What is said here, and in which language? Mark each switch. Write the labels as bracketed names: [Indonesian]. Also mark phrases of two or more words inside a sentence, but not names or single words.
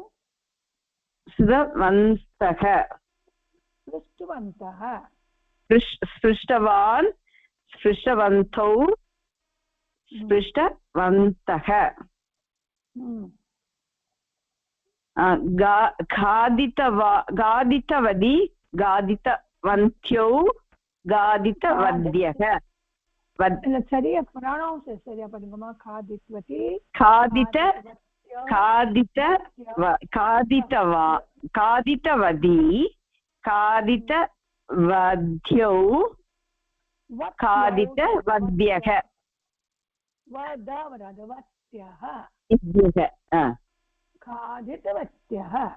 [Sanskrit] स्पृष्टवन्तः स्पृष्टवान् स्पृष्टवन्तौ स्पृष्टवन्तः खादितवती खादितवन्त्यो खादितवद्यः [Tamil] சரியா ப்ரொனவுன்ஸ் சரியா பண்ணுங்கம்மா खादितवती [Sanskrit] खादित खादित खादितवा खादितवती खादितवद्यौ खादितवद्यः खादितवत्यः